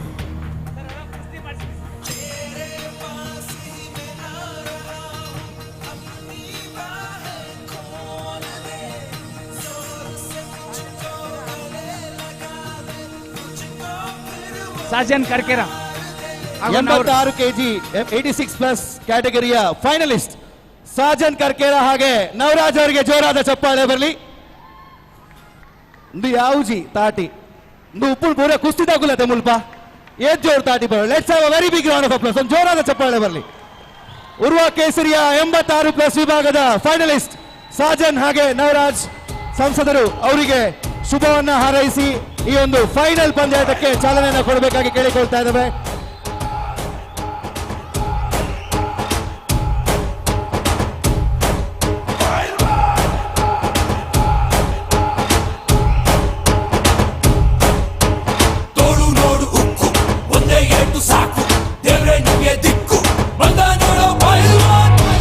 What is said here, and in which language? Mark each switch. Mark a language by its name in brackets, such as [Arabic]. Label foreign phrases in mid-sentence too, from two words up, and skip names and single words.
[Kannada] ಸಾಜನ್ ಕರ್ಕೆರ 86 ಕೆಜಿ 86 ಪ್ಲಸ್ ಕ್ಯಾಟಗರಿಯ ಫೈನಲಿಸ್ಟ್ ಸಾಜನ್ ಕರ್ಕೇರ ಹಾಗೆ ನವರಾಜ್ ಅವರಿಗೆ ಜೋರಾದ ಚಪ್ಪಾಳೆ ಬರಲಿ. [Tulu] ಯಾವುಜಿ ತಾಟಿ ಉಪ್ಪು ಪೂರ ಕುಸ್ತಿ ತಗುಲತೆ ಮುಲ್ಪ ಏತ್ ಜೋರ್ ತಾಟಿ ಬರೋ. [English] let's have a very big round of applause. [Kannada] ಒಂದು ಜೋರಾದ ಚಪ್ಪಾಳೆ ಬರಲಿ. ಉರ್ವ ಕೇಸರಿಯ 86 ಪ್ಲಸ್ ವಿಭಾಗದ ಫೈನಲಿಸ್ಟ್ ಸಾಜನ್ ಹಾಗೆ ನವರಾಜ್ ಸಂಸದರು ಅವರಿಗೆ ಶುಭವನ್ನ ಹಾರೈಸಿ ಈ ಒಂದು ಫೈನಲ್ ಪಂದ್ಯಾಟಕ್ಕೆ ಚಾಲನೆಯನ್ನು ಕೊಡಬೇಕಾಗಿ ಕೇಳಿಕೊಳ್ತಾ ಇದ್ದೇವೆ. ತೋಳು ನೋಡು ಉಕ್ಕು ಒಂದೇ ಏಟು ಸಾಕು ದೇವ್ರೆ ನಿಮಗೆ ದಿಕ್ಕು ಬಂದ ನೋಡೋ ಪೈಲ್ವಾನ್.